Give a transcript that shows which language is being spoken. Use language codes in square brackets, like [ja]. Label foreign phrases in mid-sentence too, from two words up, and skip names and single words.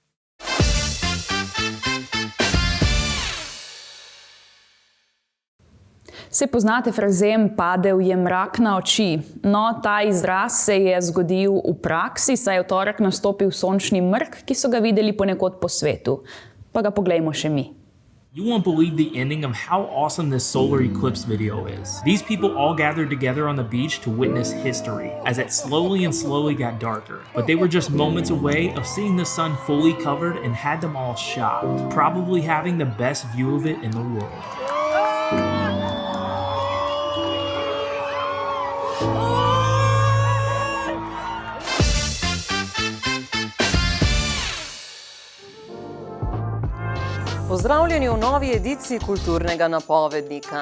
[sl] Se poznate frazem padel je mrak na oči? No, ta izraz se je zgodil v praksi, saj je v torek nastopil sončni mrk, ki so ga videli ponekod po svetu. Pa ga poglejmo še mi. [en] You won't believe the ending of how awesome this solar eclipse video is. These people all gathered together on the beach to witness history as it slowly got darker. But they were just moments away of seeing the sun fully covered and had them all shocked, probably having the best view of it in the world. [sl] Pozdravljeni v novi ediciji Kulturnega napovednika.